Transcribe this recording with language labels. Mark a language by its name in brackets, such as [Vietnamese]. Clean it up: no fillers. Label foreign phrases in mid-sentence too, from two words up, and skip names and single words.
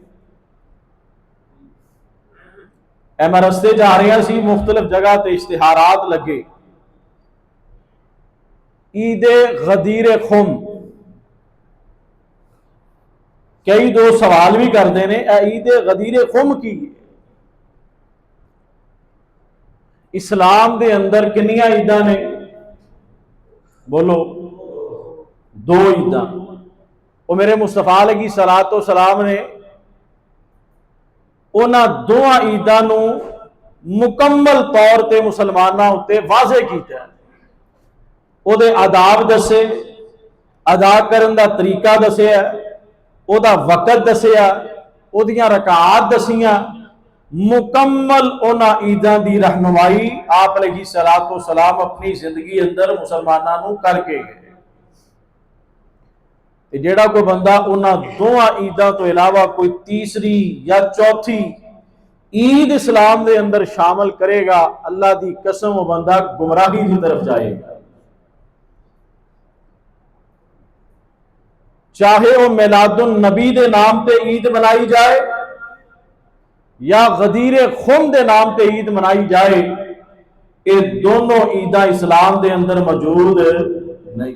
[Punjabi] میں رستے جا رہا سی، مختلف جگہ تے اشتہارات لگے، عید غدیر خم، کئی دو سوال بھی کرتے ہیں اے عید غدیر خم کی اسلام دے اندر کنیاں عیداں نے؟ بولو، دو عیداں۔ وہ میرے مصطفیٰ [Arabic] علیہ صلاۃ و سلام [Punjabi] نے انہاں دوہاں عیداں نو مکمل طور تے مسلماناں اتے واضح کیتا ہے، او دے آداب دسے، ادا کرن دا طریقہ دسیا، او دا وقت دسیا، او دیاں رکعات دسیاں، مکمل انہاں عیداں دی رہنمائی آپ [Arabic] علیہ صلاۃ و سلام [Punjabi] اپنی زندگی اندر مسلماناں نو کر کے گئے۔ جیڑا کوئی بندہ انہاں دوہاں عیداں تو علاوہ کوئی تیسری یا چوتھی عید اسلام دے اندر شامل کرے گا، اللہ دی قسم وہ بندہ گمراہی کی طرف جائے گا۔ چاہے وہ میلاد النبی دے نام تے عید منائی جائے یا غدیر خم دے نام تے عید منائی جائے، یہ دونوں عیداں اسلام دے اندر موجود نہیں۔